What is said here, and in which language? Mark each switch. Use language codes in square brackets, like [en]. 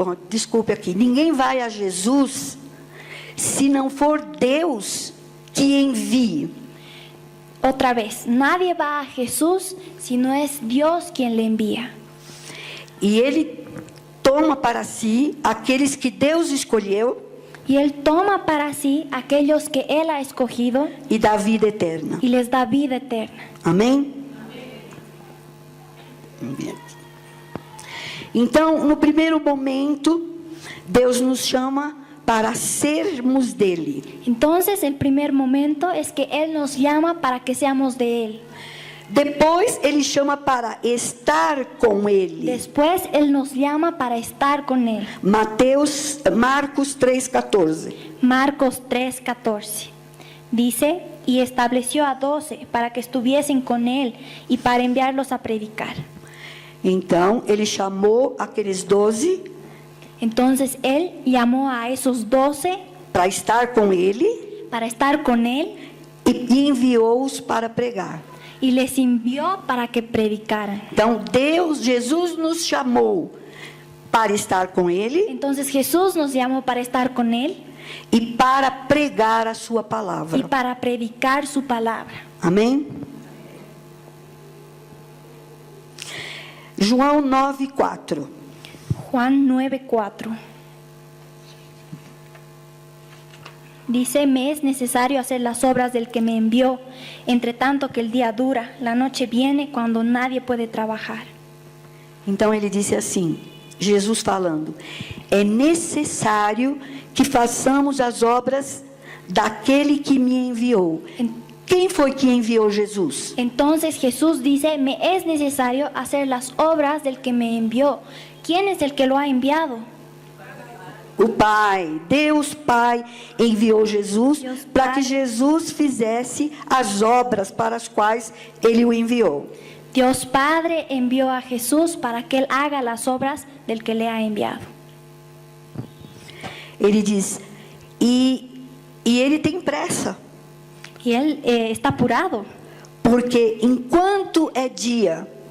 [pt] desculpe aqui, ninguém vai a Jesus se não for Deus que envie. [es] otra vez. Nadie va a Jesús si no es Dios quien le envía. [pt] E Ele toma para si aqueles que Deus escolheu [es] Y Él toma para sí aquellos que Él ha escogido [pt] e dá vida eterna. [es] y les da vida eterna. [pt] Amém? Amém. Então, no primeiro momento, Deus nos chama para sermos dele. [es] Entonces, el primer momento es que Él nos llama para que seamos de Él. [pt] Depois, Ele chama para estar com Ele. [es] Después, Él nos llama para estar con Él. [pt] Marcos 3,14. [es] Marcos 3:14 dice: y estableció a 12 para que estuviesen con Él y para enviarlos a predicar. [pt] Então, Ele chamou aqueles 12 [es] Entonces, Él llamó a esos 12 [pt] para estar com Ele [es] para estar con Él [pt] e enviou-os para pregar. [es] y les envió para que predicaran. [pt] Então, Jesus nos chamou para estar com Ele [es] Entonces Jesús nos llamó para estar con Él [pt] e para pregar a sua [es] y [pt] palavra. [es] para predicar su palabra. [pt] Amém? João 9:4. [es] Juan 9:4 dice: me es necesario hacer las obras del que me envió, entre tanto que el día dura, la noche viene cuando nadie puede trabajar. [pt] Então ele disse assim, Jesus falando, é necessário que façamos as obras daquele que me enviou. Quem foi que enviou Jesus? [es] Entonces Jesús dice, me es necesario hacer las obras del que me envió. ¿Quién es el que lo ha enviado? [pt] O Pai, Deus Pai enviou Jesus Deus para Pai. que Jesus fizesse as obras para as quais ele o enviou. [es] Dios Padre envió a Jesús para que Él haga las obras del que le ha enviado. [pt] Ele diz, e ele tem pressa, [es] Y Él está apurado, [pt] porque enquanto é dia,